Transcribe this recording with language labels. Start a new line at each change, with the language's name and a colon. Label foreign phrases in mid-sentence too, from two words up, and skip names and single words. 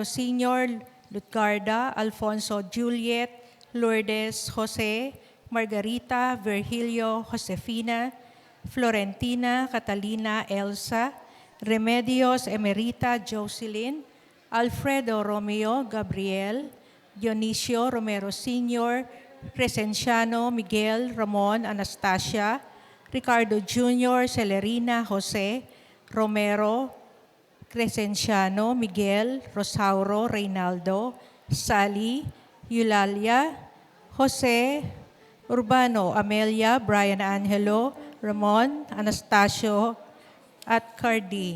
Filipino: Sr., Lutgarda, Alfonso, Juliet, Lourdes, Jose, Margarita, Virgilio, Josefina, Florentina, Catalina, Elsa, Remedios, Emerita, Jocelyn, Alfredo, Romeo, Gabriel, Dionisio, Romero Sr., Crescenciano, Miguel, Ramon, Anastasia, Ricardo Jr., Celerina, Jose, Romero, Crescenciano, Miguel, Rosauro, Reynaldo, Sally, Eulalia, Jose, Urbano, Amelia, Brian Angelo, Ramon, Anastasio, at Carding.